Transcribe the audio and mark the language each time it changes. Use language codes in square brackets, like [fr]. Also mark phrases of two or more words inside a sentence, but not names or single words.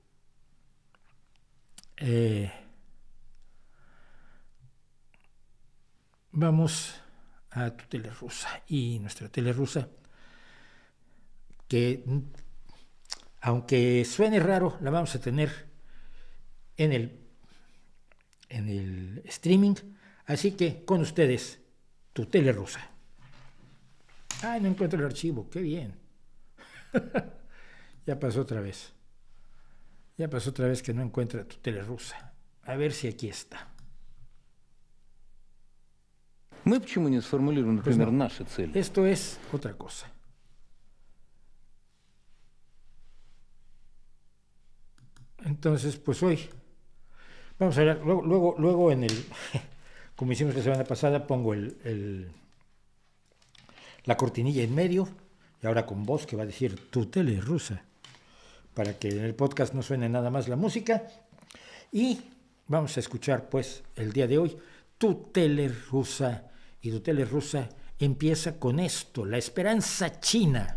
[es] Vamos a tu tele rusa, y nuestra tele rusa, que aunque suene raro, la vamos a tener en el streaming, así que con ustedes, tu tele rusa. Ay, no encuentro el archivo, qué bien. Ya pasó otra vez que no encuentra tu tele rusa. A ver si aquí está. [ru] Мы почему не сформулируем, например, [es] Pues no, [ru] наши цели? [es] Esto es otra cosa. Entonces, pues hoy vamos a ver, luego en el, como hicimos la semana pasada, pongo la cortinilla en medio, y ahora con voz que va a decir tu tele rusa, para que en el podcast no suene nada más la música, y vamos a escuchar pues el día de hoy tu tele rusa, y tu tele rusa empieza con esto: la esperanza china.